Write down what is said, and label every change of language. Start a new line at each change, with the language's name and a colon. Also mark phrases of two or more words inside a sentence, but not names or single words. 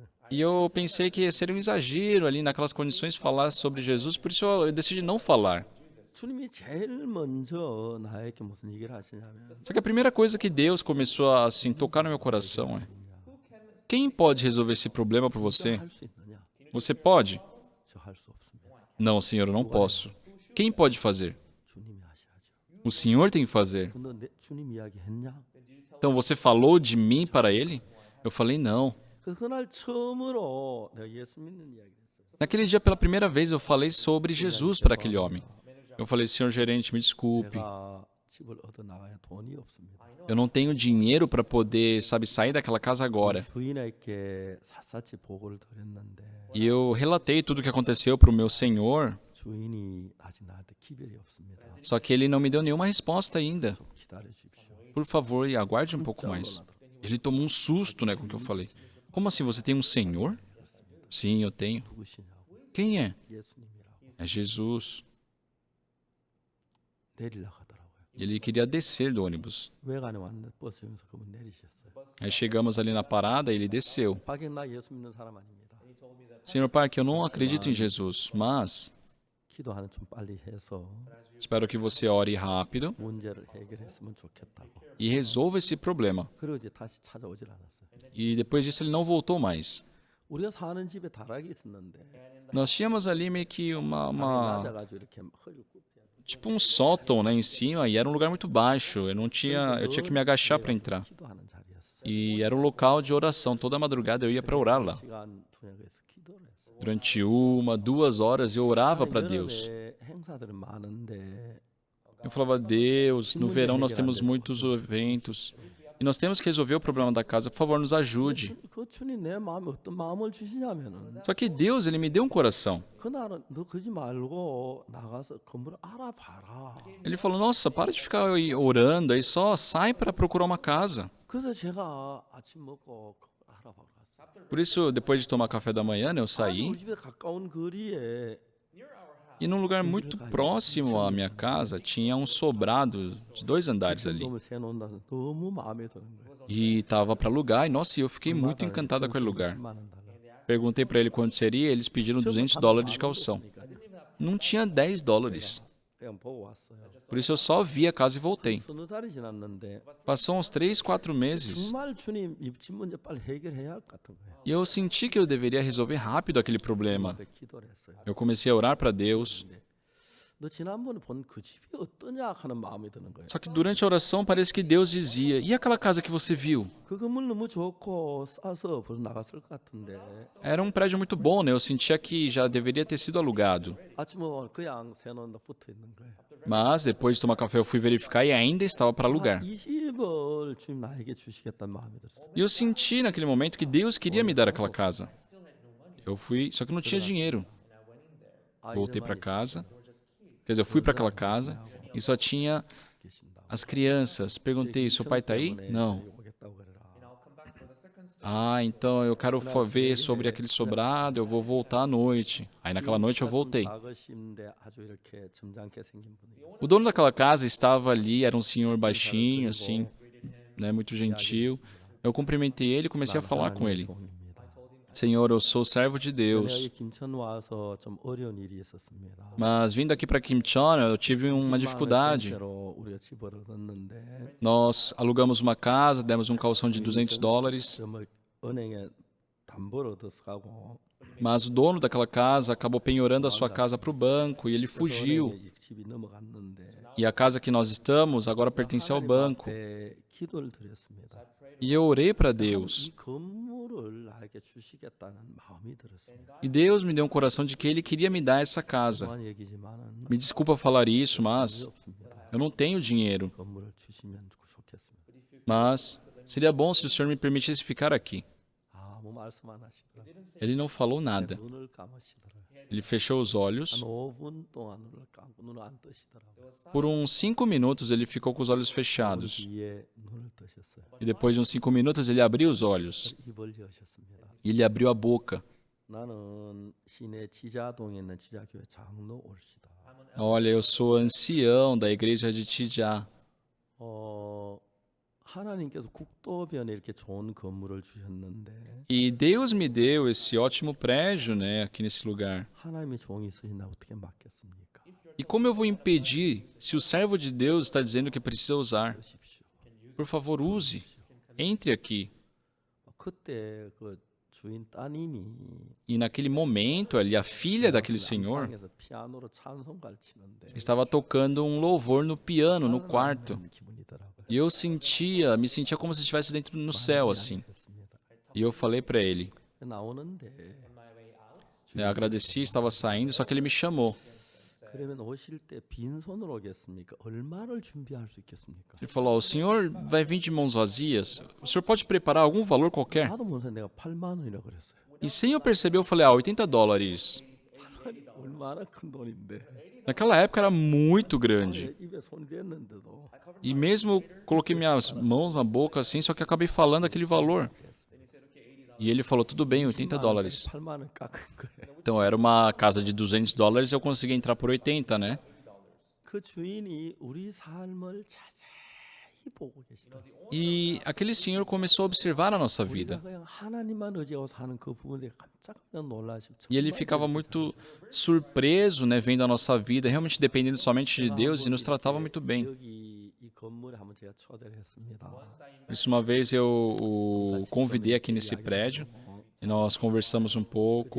Portuguese: E eu pensei que seria um exagero ali naquelas condições falar sobre Jesus, por isso eu decidi não falar.
Korean: 주님이 제일 먼저 나에게 무슨 얘기를 하시냐면
Portuguese: Só que a primeira coisa que Deus começou a assim, tocar no meu coração é: quem pode resolver esse problema por você?
Korean: 할 수 있느냐?
Portuguese: Você pode?
Korean: 저 할 수 없습니다.
Portuguese: Não, Senhor, eu não posso. Quem pode fazer?
Korean: 주님이 하셔야죠.
Portuguese: O O Senhor tem que fazer.
Korean: 너 주님 이야기했냐?
Portuguese: Então você falou de mim para ele? Eu falei, não.
Korean: 그래서 그날 처음으로 내가 예수 믿는 이야기를 했어요.
Portuguese: Naquele dia, pela primeira vez, eu falei sobre Jesus para aquele homem. Eu falei, senhor gerente, me desculpe.
Korean: 제가 집을 얻어 나가야 돈이 없습니다.
Portuguese: Eu não tenho dinheiro para poder, sair daquela casa agora.
Korean: 주인에게 샅샅이 보고를 드렸는데
Portuguese: E eu relatei tudo o que aconteceu para o meu senhor,
Korean: 주인이 아직 나한테 기별이 없습니다.
Portuguese: só que ele não me deu nenhuma resposta ainda.
Korean: 좀 기다려 주십시오.
Portuguese: Por favor, aguarde um pouco mais. Ele tomou um susto, né, com o que eu falei. Como assim, você tem um senhor? Sim, eu tenho.
Korean: 누구시냐고?
Portuguese: Quem é?
Korean: 예수님이라고.
Portuguese: É Jesus.
Korean: 내리려고 하더라고요.
Portuguese: Ele queria descer do ônibus.
Korean: 외관에 왔는데 버스 여기서 그분 내리셨어요.
Portuguese: Aí chegamos ali na parada e ele desceu.
Korean: 밖에 나 예수 믿는 사람 아닙니다.
Portuguese: Senhor Park, eu não acredito em Jesus, mas
Korean: 기도하는 좀 빨리 해서
Portuguese: espero que você ore rápido
Korean: 문제를 해결했으면 좋겠다고.
Portuguese: e resolva esse problema.
Korean: 그리고 이제 다시 찾아오질 않았어요.
Portuguese: E depois disso ele não voltou mais.
Korean: 우리가 사는 집에 다락이 있었는데
Portuguese: Nós tínhamos ali meio que
Korean: 낮아가지고 이렇게 허리를 굽혀.
Portuguese: tipo um sótão, né, em cima, e era um lugar muito baixo. Eu tinha que me agachar para entrar.
Korean: 기도하는 자리였어요.
Portuguese: E era um local de oração. Toda madrugada eu ia para orar lá.
Korean: 시간 투약해서 기도를 했어요.
Portuguese: Durante 1, 2 horas eu orava para Deus.
Korean: 여름에 행사들은 많은데
Portuguese: Eu falava, Deus, no verão nós temos muitos eventos. E nós temos que resolver o problema da casa. Por favor, nos ajude.
Korean: 그 주님 내 마음에 어떤 마음을 주시냐면은
Portuguese: Só que Deus, Ele me deu um coração.
Korean: 그날은 너 그러지 말고 나가서 건물을 알아봐라.
Portuguese: Ele falou, nossa, para de ficar aí orando, aí só sai para procurar uma casa.
Korean: 그래서 제가 아침 먹고 건물 알아보러 갔어요.
Portuguese: Por isso, depois de tomar café da manhã, né, eu saí.
Korean: 우리 집에 가까운 거리에
Portuguese: E num lugar muito próximo à minha casa, tinha um sobrado de 2 andares ali.
Korean: 건물 세놓는다서 너무 마음에 드는 거예요.
Portuguese: E estava para alugar, e nossa, eu fiquei muito encantada com aquele lugar.
Korean: 10만 원 달라.
Portuguese: Perguntei para ele quanto seria, eles pediram $200 de calção. Não tinha $10.
Korean: 그냥 보고 왔어요.
Portuguese: Por isso eu só vi a casa e voltei.
Korean: 서너 달이 지났는데
Portuguese: Passou uns 3, 4 meses.
Korean: 정말 주님 이 집 문제 빨리 해결해야 할 것 같은 거예요.
Portuguese: E eu senti que eu deveria resolver rápido aquele problema.
Korean: 그래서 기도를 했어요.
Portuguese: Eu comecei a orar para Deus.
Korean: 너 지난번에 본 그 집이 어떠냐 하는 마음이 드는 거예요.
Portuguese: Só que durante a oração parece que Deus dizia: E aquela casa que você viu?
Korean: 그 건물 너무 좋고 싸서 벌써 나갔을 것 같은데
Portuguese: Era um prédio muito bom, né? Eu sentia que já deveria ter sido alugado.
Korean: 아침에 오면 그냥 세놓는다 붙어 있는 거예요.
Portuguese: Mas depois de tomar café eu fui verificar e ainda estava para alugar.
Korean: 이 집을 주님 나에게 주시겠다는 마음이 들었어요.
Portuguese: E eu senti naquele momento que Deus queria me dar aquela casa. Eu fui, só que não tinha dinheiro. Voltei para casa. Quer dizer, eu fui para aquela casa e só tinha as crianças. Perguntei, seu pai está aí? Não.
Korean: 오겠다고 그래라.
Portuguese: Ah, então eu quero ver sobre aquele sobrado, eu vou voltar à noite. Aí naquela noite eu voltei.
Korean: 작으신데 아주 이렇게 점잖게 생긴 분이
Portuguese: O dono daquela casa estava ali, era um senhor baixinho, assim, né, muito gentil. Eu cumprimentei ele e comecei a falar com ele.
Korean: 종입니다.
Portuguese: Senhor, eu sou servo de
Korean: 내가
Portuguese: Deus.
Korean: 여기 김천 와서 좀 어려운 일이 있었습니다.
Portuguese: Mas vindo aqui para Kimchon, eu tive uma dificuldade.
Korean: 로 우리가 집을 얻었는데
Portuguese: Nós alugamos uma casa, demos um calção de $200,
Korean: 뭐 은행에 담보를 얻어서 가고
Portuguese: mas o dono daquela casa acabou penhorando a sua casa para o banco e ele fugiu.
Korean: 은행에 이 집이 넘어갔는데
Portuguese: E a casa que nós estamos agora pertence ao banco.
Korean: 앞에 기도를 드렸습니다.
Portuguese: E eu orei para Deus.
Korean: 이 건물을 나에게 주시겠다는 마음이 들었습니다.
Portuguese: E Deus me deu um coração de que Ele queria me dar essa casa.
Korean: 그만 얘기지만은
Portuguese: Me desculpa falar isso, mas
Korean: 없습니다.
Portuguese: eu não tenho dinheiro.
Korean: 건물을 주시면 좋겠습니다.
Portuguese: Mas seria bom se o Senhor me permitisse ficar aqui.
Korean: 아무 말씀 안 하시더라고요.
Portuguese: Ele não falou nada.
Korean: 눈을 감으시더라고요.
Portuguese: Ele fechou os
Korean: 한
Portuguese: olhos.
Korean: 5분 동안 눈을 감고 눈을 안 뜨시더라고요.
Portuguese: Por uns 5 minutos ele ficou com os olhos fechados.
Korean: 뒤에 눈을 뜨셨어요.
Portuguese: E depois de uns 5 minutos ele abriu os olhos.
Korean: 입을 여셨습니다.
Portuguese: E ele abriu a boca.
Korean: 나는 시내 지자동에 있는 지자교회 장로 올시다.
Portuguese: Olha, eu sou ancião da igreja de Tijá.
Korean: 하나님께서 국도변에 이렇게 좋은 건물을 주셨는데
Portuguese: E Deus me deu esse ótimo prédio, né, aqui nesse lugar.
Korean: 하나님의 종이 있으신다 어떻게 맡겠습니까?
Portuguese: E como eu vou impedir se o servo de Deus está dizendo que precisa usar?
Korean: 쓰십시오.
Portuguese: Por favor, use. Entre aqui.
Korean: 그때 그 주인 따님이
Portuguese: E naquele momento ali, a filha daquele senhor
Korean: 안방에서 피아노로 찬송가를 치는데
Portuguese: estava tocando um louvor no piano, no quarto.
Korean: 하는 기분이더라고요.
Portuguese: E eu me sentia como se estivesse dentro no céu, assim.
Korean: 했습니다.
Portuguese: E eu falei para ele,
Korean: 나오는데
Portuguese: eu agradeci, estava saindo, só que ele me chamou.
Korean: 그러면 오실 때 빈손으로 오겠습니까? 얼마를 준비할 수 있겠습니까?
Portuguese: Ele falou, o senhor vai vir de mãos vazias? O senhor pode preparar algum valor qualquer?
Korean: 나도 모르는 내가 8만 원이라고 그랬어요.
Portuguese: E sem eu perceber, eu falei, $80.
Korean: 얼마나 큰 돈인데.
Portuguese: Naquela época era muito grande.
Korean: 입에 손이 댔는데도
Portuguese: E mesmo eu coloquei minhas mãos na boca assim, só que acabei falando aquele valor. E ele falou, tudo bem, $80.
Korean: 8만 원 깎은 거예요.
Portuguese: Então era uma casa de $200 e eu consegui entrar por 80, né?
Korean: 그 주인이 우리 삶을 자세히 보고 계시다.
Portuguese: E aquele senhor começou a observar a nossa
Korean: 우리가
Portuguese: vida.
Korean: 그냥 하나님만 의지하고 사는 그 부분에 깜짝 놀라시고
Portuguese: E ele ficava muito surpreso, né, vendo a nossa vida, realmente dependendo somente de Deus e nos tratava muito bem.
Korean: 여기 이 건물에 한번 제가 초대를 했습니다.
Portuguese: Por isso, uma vez eu o convidei aqui nesse prédio e nós conversamos um pouco.